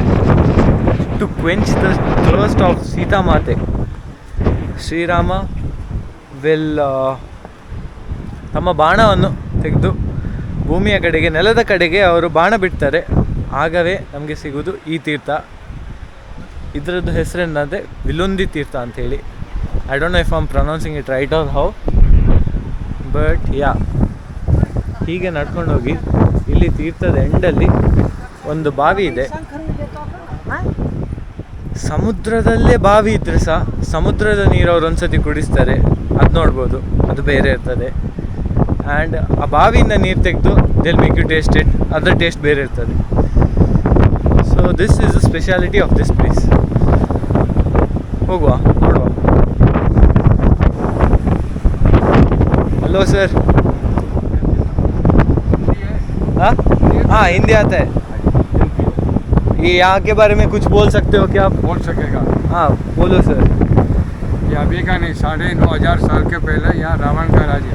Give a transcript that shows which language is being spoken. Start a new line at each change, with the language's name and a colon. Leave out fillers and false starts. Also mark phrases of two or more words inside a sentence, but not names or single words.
English: to quench the thirst of
Kannada: ಸೀತಾಮಾತೆ, ಶ್ರೀರಾಮ ವಿಲ್ ತಮ್ಮ ಬಾಣವನ್ನು ತೆಗೆದು ಭೂಮಿಯ ಕಡೆಗೆ, ನೆಲದ ಕಡೆಗೆ ಅವರು ಬಾಣ ಬಿಡ್ತಾರೆ. ಆಗವೇ ನಮಗೆ ಸಿಗೋದು ಈ ತೀರ್ಥ. ಇದರದ್ದು ಹೆಸರೇನಂದರೆ ವಿಲುಂದಿ ತೀರ್ಥ ಅಂಥೇಳಿ.
English: I don't know if I am pronouncing it right or how, But ya.
Kannada: ಹೀಗೆ ನಡ್ಕೊಂಡು ಹೋಗಿ ಇಲ್ಲಿ ತೀರ್ಥದ ಎಂಡಲ್ಲಿ ಒಂದು ಬಾವಿ ಇದೆ. ಸಮುದ್ರದಲ್ಲೇ ಬಾವಿ ಇದ್ದರೆ ಸಹ ಸಮುದ್ರದ ನೀರು ಅವ್ರು ಒಂದ್ಸತಿ ಕುಡಿಸ್ತಾರೆ, ಅದು ನೋಡ್ಬೋದು, ಅದು ಬೇರೆ ಇರ್ತದೆ. ಆ್ಯಂಡ್ ಆ ಬಾವಿಯಿಂದ ನೀರು ತೆಗೆದು
English: they'll make you taste it,
Kannada: ಅದರ ಟೇಸ್ಟ್ ಬೇರೆ ಇರ್ತದೆ.
English: So this is the speciality of this place.
Kannada: ಹೋಗುವ, ನೋಡುವ.
English: Hello sir.
Hindi: हाँ हाँ, हिंदी आता है. ये यहाँ के बारे में कुछ बोल सकते हो क्या आप? बोल सकेगा. हाँ बोलो सर. ये अभी का नहीं, 9,500 साल के पहले यहाँ रावण का राज है.